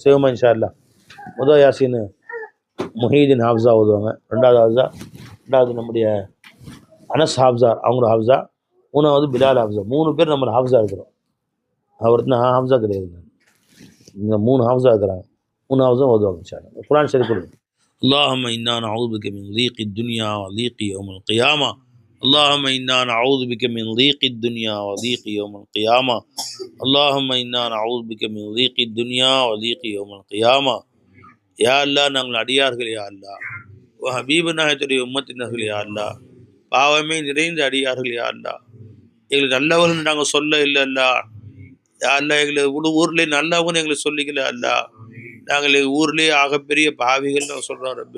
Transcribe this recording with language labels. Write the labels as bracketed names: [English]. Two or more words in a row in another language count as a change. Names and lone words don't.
[Tamil] செய்வோமா [Arabic] إن شاء الله. [Tamil] முதல் யாசின் முஹீதீன் ஹாஃபிஸா ஓதுவாங்க. ரெண்டாவது நம்முடைய அனஸ் ஹாஃபிஸார், அவங்களோட ஹாஃபிஸா. மூணாவது பிலால் ஹாஃபிஸா. 3 பேர் நம்ம ஹாஃபிஸா இருக்கிறோம். அவருக்கு நான் ஹாஃபிஸா கிடையாது. இந்த 3 ஹாஃபிஸா இருக்கிறாங்க. 3 ஹாஃபிஸும் ஓதுவாங்க [Arabic] إن شاء الله. [Tamil] குர்ஆன் ஷரீஃப் கொடுங்க. [Arabic] اللهم إنا نعوذ بك من ضيق الدنيا وضيق يوم القيامة. اللهم إنا نعوذ بك من ضيق الدنيا وضيق يوم القيامة. اللهم إنا نعوذ بك من ضيق الدنيا وضيق يوم القيامة. [Tamil] யா அல்லாஹ், நாங்கள் அடியார்கள் யா அல்லாஹ், ஓ ஹபீபு நாயகத்துடைய உம்மத்தினர்கள் யா அல்லாஹ், பாவமே நிறைந்த அடியார்கள் யா அல்லாஹ், எங்களுக்கு நல்லவர்கள் நாங்கள் சொல்ல இல்லை அல்லா. யா அல்லாஹ், எங்களை ஊர்லேயே நல்லவங்கன்னு எங்களை சொல்லிக்கல அல்லா. நாங்கள் ஊர்லேயே ஆகப்பெரிய பாவிகள் நாங்கள் சொல்கிறோம் ரப்பு.